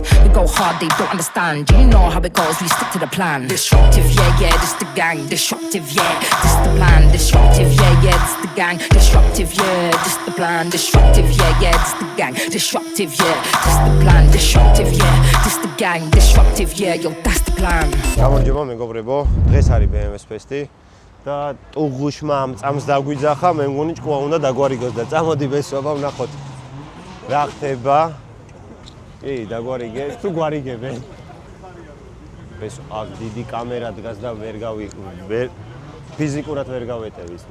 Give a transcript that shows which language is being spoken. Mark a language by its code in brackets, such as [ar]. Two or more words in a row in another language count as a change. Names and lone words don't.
[en] We go hard, they don't understand. You know how it goes, we stick to the plan. Disruptive, yeah, yeah, this the gang. Disruptive, yeah, this the plan. Disruptive, yeah, yeah, this the gang. Disruptive, yeah, this the plan. Disruptive, yeah, yeah, this the gang. Disruptive, yeah, this the plan. Disruptive, yeah, this the gang. Disruptive, yeah, yo, that's the plan. [ka] გამარჯობა მეგობრებო, დღეს არის BMW-ს ფესტი და ტუღუშმა ამ წამს დაგვიძახა, მე მგონი ჭკუა უნდა დაგვარიგოს და წამოდი ბესობა ვნახოთ რა ხდება. კი, დაგვარიგე, თუ გვარიგებენ. ეს აქ დიდი კამერა დგას და ვერ ფიზიკურად ვერ გავეტევ ის.